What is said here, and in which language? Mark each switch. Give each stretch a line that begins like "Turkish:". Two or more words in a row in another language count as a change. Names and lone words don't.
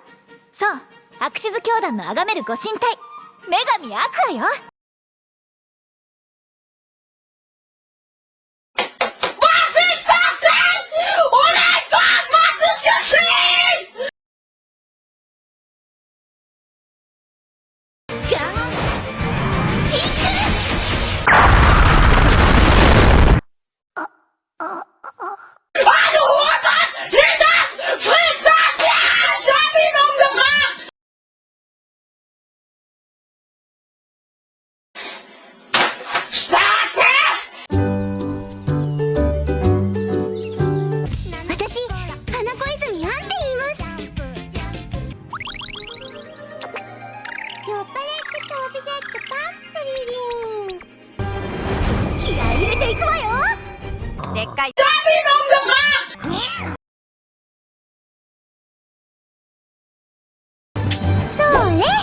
Japanese: そう、アクシズ教団の崇めるご神体、女神アクアよ。
German: Was ist das denn? Oh mein Gott, was ist geschehen?
Japanese: ガンキック。
German: Du Hurensohn! Nimm das! Friss das! Ja! Ich hab ihn umgebracht! Starte!
Japanese: 私、花子泉杏って言います。酔っ払って飛び出ってパップリリン。気合い入れていくわよ。でっかい。
German: Ich hab ihn umgebracht!
Japanese: そうね。